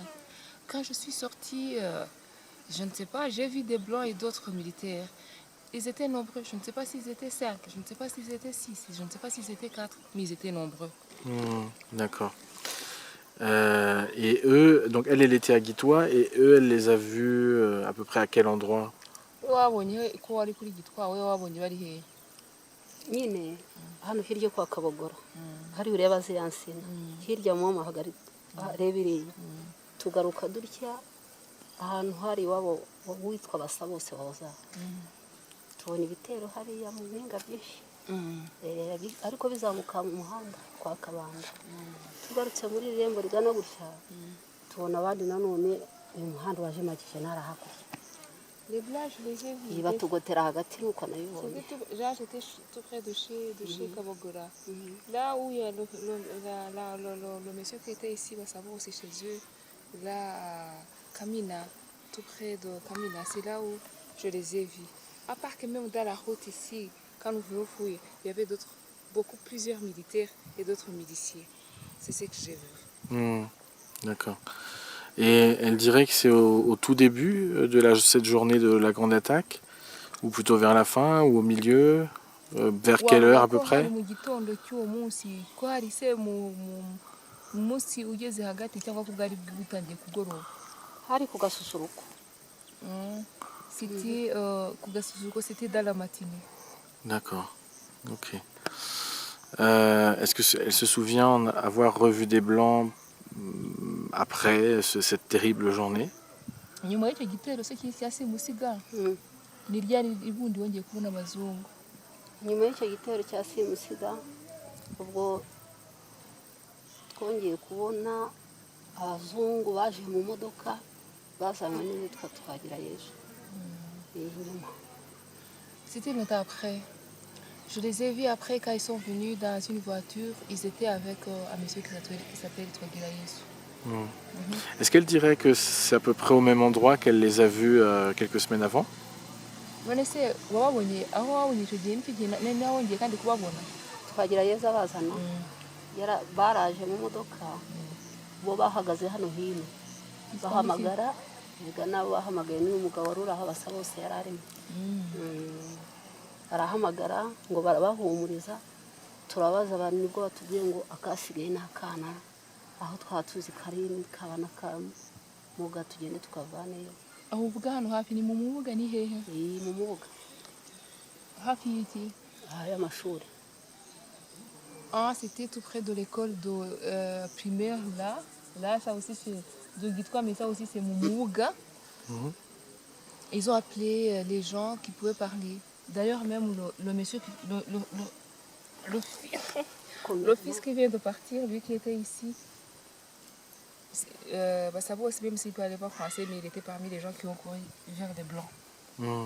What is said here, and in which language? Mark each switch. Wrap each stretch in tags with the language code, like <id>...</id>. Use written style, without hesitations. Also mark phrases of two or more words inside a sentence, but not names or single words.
<fr>Quand je suis sortie, je ne sais pas, j'ai vu des blancs et d'autres militaires. Ils étaient nombreux. Je ne sais pas s'ils étaient 5, je ne sais pas s'ils étaient 6, je ne sais pas s'ils étaient 4, mais ils étaient nombreux. D'accord. Et eux, donc elle était à Gitwa, et eux, elle les a vus à peu près à quel endroit?</fr> <rw>Nyine hano hirya kwa Kabogora hari ureba ziriya nsina hirya mu mahagari rebiriye tugaruka dutya ahantu hari wabo witwa basa bose baza tubona ibitero hariya mu mpinga byinshi ariko bizamuka mu muhanda kwa Kabanda. Tugarutse muri irembo rigana gutya tubona abandi nanone uyu muhanda waje makije narahakurya</rw> <fr>Les blancs, je les ai vus.</fr> <rw>batugotera hagati nuko nabibonye.</rw> <fr>C'était là, j'étais tout près de chez Kabogora. Là où il y a le monsieur qui était ici, ça va aussi chez eux. Là, à Kamina, tout près de Kamina, c'est là où je les ai vus. À part que même dans la route ici, quand nous venons fouiller, il y avait plusieurs militaires et d'autres miliciens. C'est ce que j'ai vu. D'accord. Et elle dirait que c'est au tout début de cette journée de la grande attaque, ou plutôt vers la fin, ou au milieu, vers quelle heure à peu près?</fr> <rw>Hari ku gasusuruko.</rw> <fr>C'était dans la matinée. D'accord. Ok. Est-ce qu'elle se souvient avoir revu des blancs après cette terrible journée?</fr> <rw>Nyuma y'icyo gitero se cyasimusiga ni ryari ibundi wongeye kubona abazungu? Nyuma y'icyo gitero cya simusiga ubwo twongeye kubona abazungu baje mu modoka bazanywe n'uwitwa Twagirayezu. Inyuma.</rw> <fr>C'était longtemps après. Je les ai vus après quand ils sont venus dans une voiture. Ils étaient avec un monsieur qui s'appelle Twagirayezu. Est-ce qu'elle dirait que c'est à peu près au même endroit qu'elle les a vus quelques semaines avant?</fr> <rw>Twagirayezu abazana baraje mu modoka bo bahagaze hano hino bahamagara biga nabo bahamagaye n'umugabo wari uri aho basa bose yari arimo arahamagara ngo barabahumuriza turabaza abantu nibwo batubwiye ngo akasigaye n'akana aho twatuzi karini kabana kamuga tugende tukavaneyo. Aho uvuga hano hafi ni mu mubuga ni hehe? Mu mubuga hafi y'iki? y'amashuri.</rw> <fr>C'était tout près de l'école de primaire là. Là, ça aussi c'est de Gitwa, mais ça aussi c'est Moumouga. Ils ont appelé les gens qui pouvaient parler. D'ailleurs, même le monsieur, le fils qui vient de partir, lui qui était ici, ça vaut aussi, même s'il ne parlait pas français, mais il était parmi les gens qui ont couru vers les Blancs.</fr>